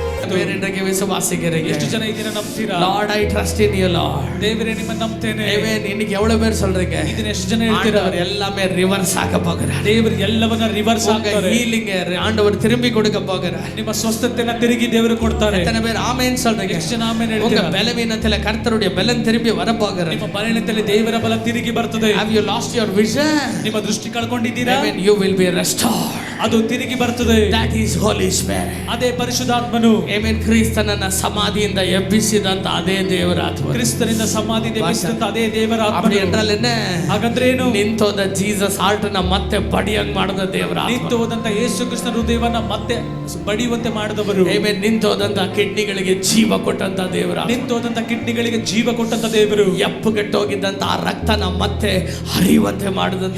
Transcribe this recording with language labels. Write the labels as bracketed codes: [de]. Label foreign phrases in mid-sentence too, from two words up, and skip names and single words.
[kn] ಬೇರೆಂದಕ್ಕೆ ವಿಶ್ವಾಸಿಗರಿಗೆ ಎಷ್ಟು ಜನ ಇದನ್ನ ನಂಬ್ತೀರಾ? [en] Lord I trust in you Lord. [kn] ದೇವರೇ ನಿಮ್ಮ ನಂಬುತ್ತೇನೆ. [ta] ಆಮೆನ್. இன்னைக்கு எவ்வளவு பேர் சொல்றீங்க? [kn] ಇದನ್ನ ಎಷ್ಟು ಜನ ಹೇಳ್ತೀರಾ? [ta] ஆண்டவர் எல்லாமே ரிவர்ஸ் ஆக போகிறார். [kn] ದೇವರು ಎಲ್ಲವನ್ನ ರಿವರ್ಸ್ ಆಗ್ತಾರೆ. [ta] ஹீலிங் ஆண்டவர் திரும்பி கொடுக்க போகிறார். [kn] ನಿಮ್ಮ ಸ್ವಸ್ಥತೆಯನ್ನು ತಿರುಗಿ ದೇವರು ಕೊಡ್ತಾರೆ. [ta] எத்தனை பேர் ஆமென் சொல்றீங்க? [kn] ಎಷ್ಟು ಜನ ಆಮೆನ್ [ta] உங்க [kn] ಹೇಳ್ತೀರಾ? [ta] பலவீனத்திலே கர்த்தருடைய பலன் திரும்பி வர போகிறார். [kn] ನಿಮ್ಮ ಬಲಹೀನತೆಯಲ್ಲಿ ದೇವರ ಬಲ ತಿರುಗಿ ಬರ್ತದೆ. [en] Have you lost your vision? [kn] ನಿಮ್ಮ ದೃಷ್ಟಿ ಕಳ್ಕೊಂಡಿದ್ದೀರಾ? [en] Amen. You will be restored. [kn] ಅದು ತಿರುಗಿ ಬರ್ತದೆ. [en] That is Holy Spirit. [kn] ಅದೇ ಪರಿಶುದ್ಧಾತ್ಮನು. [en] Amen. [kn] ಕ್ರಿಸ್ತನನ್ನ ಸಮಾಧಿಯಿಂದ ಎಬ್ಬಿಸಿದಂತ ಅದೇ ದೇವರ ಆತ್ಮ. ಕ್ರಿಸ್ತನಿಂದ ಸಮಾಧಿಯಿಂದ ಎಬ್ಬಿಸಿದಂತ ಅದೇ ದೇವರ ಆತ್ಮ. [ta] அப்படி என்றால் என்ன? [kn] ಹಾಗಂದ್ರೆ ಏನು? ನಿಂತೋದ [en] Jesus heart [kn] ನ ಮತ್ತೆ ಬಡಿಯಂಗ್ ಮಾಡಿದ ದೇವರ ಆತ್ಮ. ನಿಂತೋದಂತ ಯೇಸು ಕ್ರಿಸ್ತನ ಹೃದಯವನ್ನ ಮತ್ತೆ ಬಡಿಯುವಂತೆ ಮಾಡಿದವರು. [en] Amen. [kn] ನಿಂತೋದಂತ ಕಿಡ್ನಿಗಳಿಗೆ ಜೀವ ಕೊಟ್ಟಂತ ದೇವರ ಆತ್ಮ. ನಿಂತೋದಂತ ಕಿಡ್ನಿಗಳಿಗೆ ಜೀವ ಕೊಟ್ಟಂತ ದೇವರು. ಎಪ್ಪುಗೆಟ್ಟೋಗಿದ್ದಂತ ಆ ರಕ್ತನ ಮತ್ತೆ ಹರಿಯುವಂತೆ ಮಾಡಿದಂತ